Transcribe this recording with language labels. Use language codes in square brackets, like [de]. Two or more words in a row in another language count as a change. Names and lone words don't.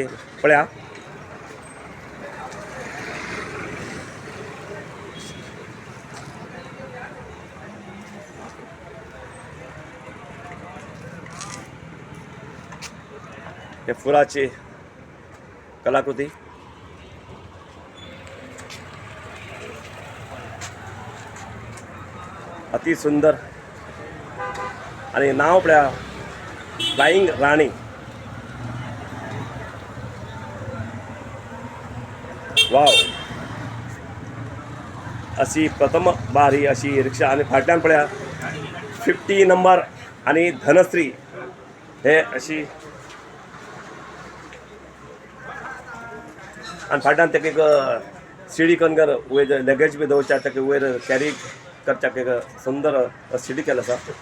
[kok] पळया हे फुलाची कलाकृती. अति सुंदर. आणि नाव पळया फ्लाइंग राणी. वाव, अशी प्रथम बारी अशी रिक्षा. आणि फाटल्यान पळया 50 नंबर आणि धनश्री हे अशी. आणि फाटल्यान तेका एक सिडी कनगर वयर लगेज बी दवरच्या तेका वयर कॅरी करच्या एक सुंदर सिडी केला आसा.